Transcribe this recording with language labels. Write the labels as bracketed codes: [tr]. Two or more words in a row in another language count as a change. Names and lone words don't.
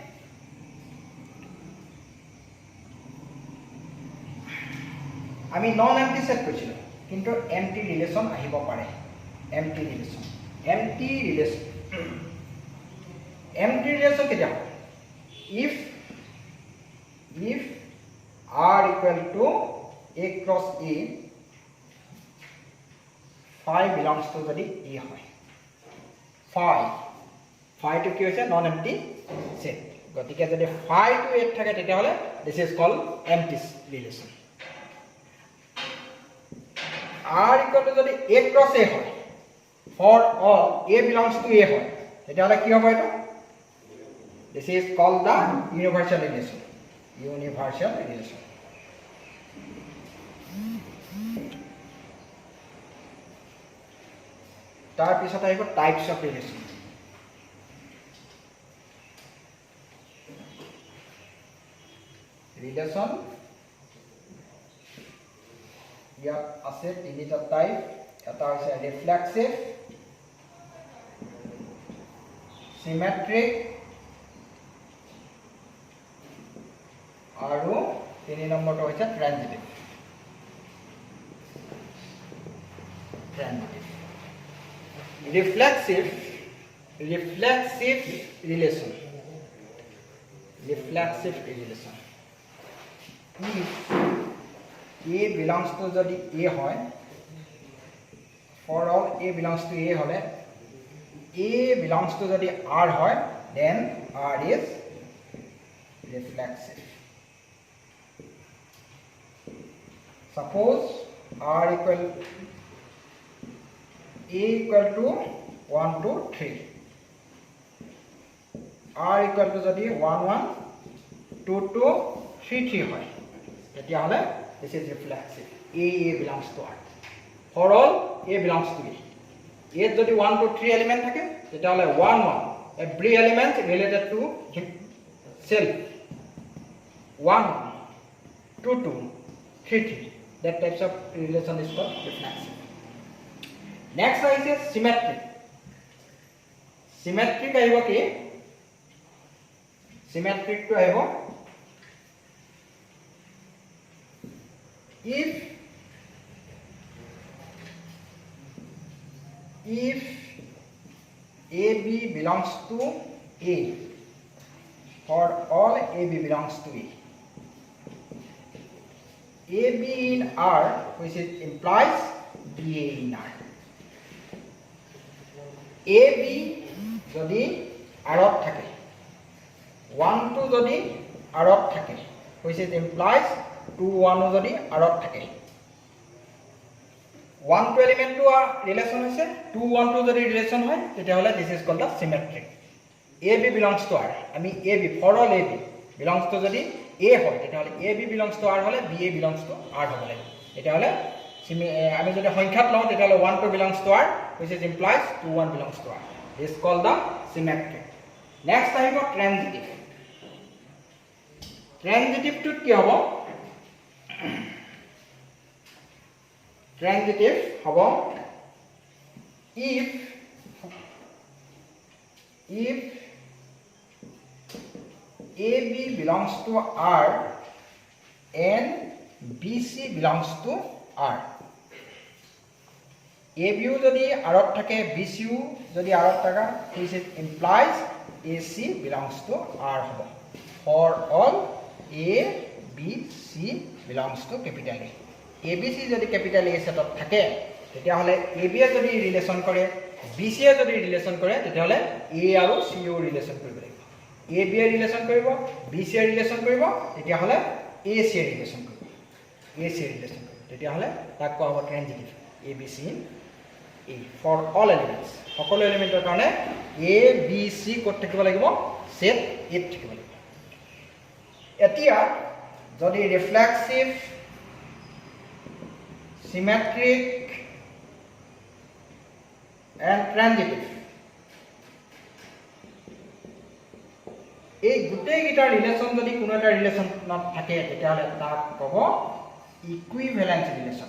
[en] আমি non empty set [as] কৰিছিলো কিন্তু [en] empty relation [as] আহিব পাৰে [en] empty relation [as] কেতিয়া হয় [en] if r equal to a cross a phi belongs to [as] যদি a হয় [en] phi to [as] কি হৈছে [en] non empty set [as] গতিকে যদি [en] phi to a [as] থাকে তেতিয়াহ'লে [en] this is called empty relation R equal to যদি a cross a হয় for all a belongs to a [as] হয় তেতিয়াহ'লে কি হ'ব এটা [en] this is called the universal relation [as] তাৰ পিছত আহিব [en] types of relation [as] ইয়াত আছে তিনিটা টাইপ এটা হৈছে ৰিফ্লেক্সিভ [en] সিমেট্ৰিক [as] আৰু তিনি নম্বৰটো হৈছে [en] ট্ৰানজিটিভ reflexive relation if a belongs to [as] যদি a হয় [en] for all a belongs to a হলে a belongs to যদি r হয় then r is reflexive suppose r equal a equal to 1 to 3 r equal to যদি 1 1 2 2 3 3 [as] হয় তেতিয়াহ'লে [en] this is reflexive a belongs to r for all a belongs to a a যদি 1 to 3 element [as] থাকে তেতিয়াহ'লে [en] 1 1 every element related to self 1 2 2 3 3 that types of relation is called reflexive next is symmetric [as] আহিব কি [en] symmetric to আহিব if if AB belongs to A, for all AB belongs to A, AB in R, which is implies BA in R. [as] AB যদি আৰত থাকে, 1 2 যদি আৰত থাকে, [en] which is implies 2 1 [as] যদি আৰত থাকে, [en] 1 2 element to relation হৈছে 2 1 2 যদি relation [as] হয় তেতিয়াহলে [en] this is called the symmetric. AB belongs to R, আমি AB for all AB belongs to [as] যদি A হয় তেতিয়াহলে [en] AB belongs to R হলে BA belongs to R [as] হ'ব লাগে। তেতিয়াহলে আমি যদি সংখ্যাত লওঁ তেতিয়াহলে [en] 1 2 belongs to R, which is implies 2 1 belongs to R. This is called the symmetric. [as] Next আহিব transitive. Transitive টোত কি হ'ব? [en] Transitive হ'ব if AB belongs to R and BC belongs to R. [as] AB যদি আৰত থাকে, BC যদি আৰত থাকে, [en] this implies AC belongs to R হ'ব। For all A, B, C belongs to capital A. [as] ABC যদি [en] capital A [as] সেটত থাকে তেতিয়াহলে AB এ যদি ৰিলেচন কৰে, BC এ যদি ৰিলেচন কৰে তেতিয়াহলে A আৰু C ও ৰিলেচন কৰিব লাগিব। AB এ ৰিলেচন কৰিব, BC এ ৰিলেচন কৰিব, তেতিয়াহলে AC এ ৰিলেচন কৰিব, AC এ ৰিলেচন কৰিব, তেতিয়াহলে তাক কোৱা হ'ব ট্ৰানজিটিভ। [en] ABC in A for all elements, [as] সকলো এলিমেন্টৰ কাৰণে A B C ক'ত থাকিব লাগিব? সেট A ত থাকিব লাগিব। এতিয়া যদি ৰিফ্লেক্সিভ, [en] symmetric and transitive [as] এই গোটেইকেইটা ৰিলেচন যদি কোনো এটা ৰিলেচনত থাকে তেতিয়াহলে তাক ক'ব ইকুইভ্যালেন্স ৰিলেচন।